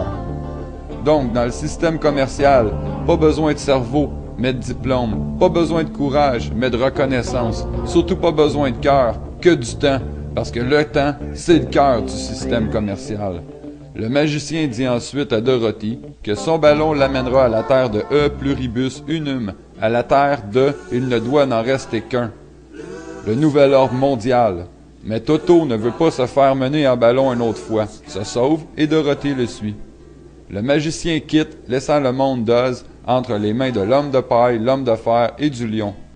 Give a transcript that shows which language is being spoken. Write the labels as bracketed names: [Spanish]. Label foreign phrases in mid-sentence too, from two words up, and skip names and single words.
[French] Donc, dans le système commercial, pas besoin de cerveau, mais de diplôme, pas besoin de courage, mais de reconnaissance, surtout pas besoin de cœur, que du temps, parce que le temps, c'est le cœur du système commercial. Le magicien dit ensuite à Dorothy que son ballon l'amènera à la terre de [Latin] E pluribus unum, [French] à la terre de il ne doit n'en rester qu'un, le nouvel ordre mondial. Mais Toto ne veut pas se faire mener en ballon une autre fois, se sauve et Dorothy le suit. Le magicien quitte, laissant le monde d'Oz entre les mains de l'homme de paille, l'homme de fer et du lion.